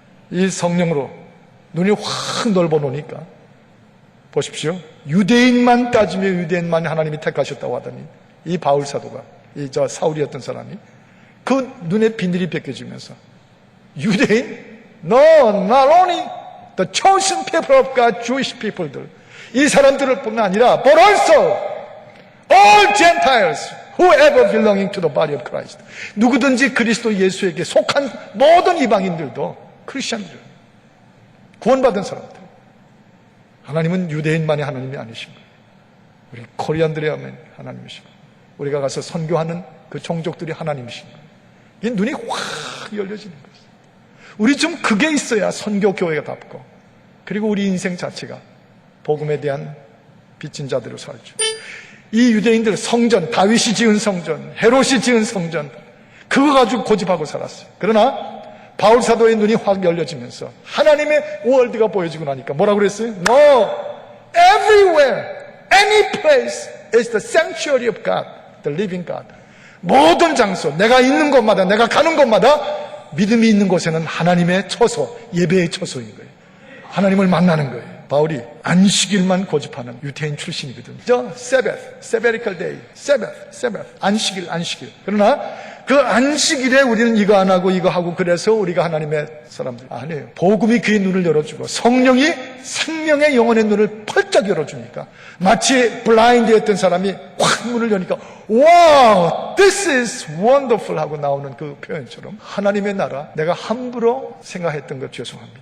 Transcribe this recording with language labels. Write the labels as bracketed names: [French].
[Korean] 이 성령으로 눈이 확 넓어 놓으니까 보십시오. 유대인만 따지면 유대인만 하나님이 택하셨다고 하더니 이 바울 사도가, 사울이었던 사람이 그 눈의 비늘이 벗겨지면서 유대인? [English] No, not only the chosen people of God, Jewish people들, [Korean] 이 사람들을 뿐만 아니라 [English] but also all Gentiles, whoever belonging to the body of Christ, [Korean] 누구든지 그리스도 예수에게 속한 모든 이방인들도 크리스천들, 구원받은 사람들. 하나님은 유대인만의 하나님이 아니신 거예요. 우리 코리안들의 하나님이신 거예요. 우리가 가서 선교하는 그 종족들이 하나님이신 거예요. 이 눈이 확 열려지는 거예요. 우리 좀 그게 있어야 선교 교회가 답고, 그리고 우리 인생 자체가 복음에 대한 빚진 자대로 살죠. 이 유대인들 성전, 다윗이 지은 성전, 헤롯이 지은 성전, 그거 가지고 고집하고 살았어요. 그러나 바울 사도의 눈이 확 열려지면서 하나님의 월드가 보여지고 나니까 뭐라고 그랬어요? [English] No, everywhere, any place is the sanctuary of God, the living God. [Korean] 모든 장소, 내가 있는 곳마다, 내가 가는 곳마다 믿음이 있는 곳에는 하나님의 처소, 예배의 처소인 거예요. 하나님을 만나는 거예요. 바울이 안식일만 고집하는 유대인 출신이거든요. Sabbatical day, Sabbath, 안식일. 그러나 그 안식일에 우리는 이거 안 하고 이거 하고 그래서 우리가 하나님의 사람들 아니에요. 복음이 그의 눈을 열어주고 성령이 생명의 영혼의 눈을 펄쩍 열어주니까 마치 블라인드였던 사람이 확 문을 여니까 와우, [English] this is wonderful [Korean] 하고 나오는 그 표현처럼 하나님의 나라, 내가 함부로 생각했던 것 죄송합니다.